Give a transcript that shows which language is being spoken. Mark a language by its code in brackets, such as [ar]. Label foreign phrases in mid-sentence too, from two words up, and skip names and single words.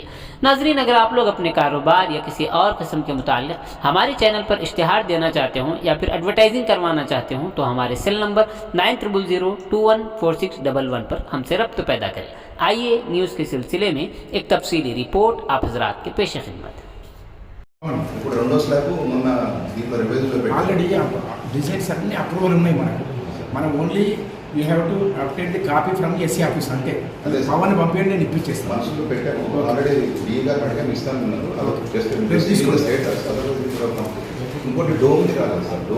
[ur] ناظرین، اگر آپ لوگ اپنے کاروبار یا کسی اور قسم کے متعلق ہمارے چینل پر اشتہار دینا چاہتے ہوں یا پھر ایڈورٹائزنگ کروانا چاہتے ہوں تو ہمارے سیل نمبر 9000214611 پر ہم سے رابطہ پیدا کریں۔ آئیے نیوز کے سلسلے میں ایک تفصیلی رپورٹ آپ حضرات کے پیش خدمت ہے۔ [te] ఇప్పుడు రెండో స్లాబ్ మొన్న దీంట్లో రివైజ్లో పెట్టి [en] already designs [te] అన్ని అప్రూవల్ ఉన్నాయి మనం [en] only we have to update the copy from SC office అంటే [te] అదే పవన్ పంపించండి నేను ఇప్పించేస్తాను మనసులో పెట్టాము ఆల్రెడీ DE గారు అడిగాము ఇస్తాను అన్నారు అది [en] just state [te] ఇంకోటి డోమ్ది కాదు సార్ డోమ్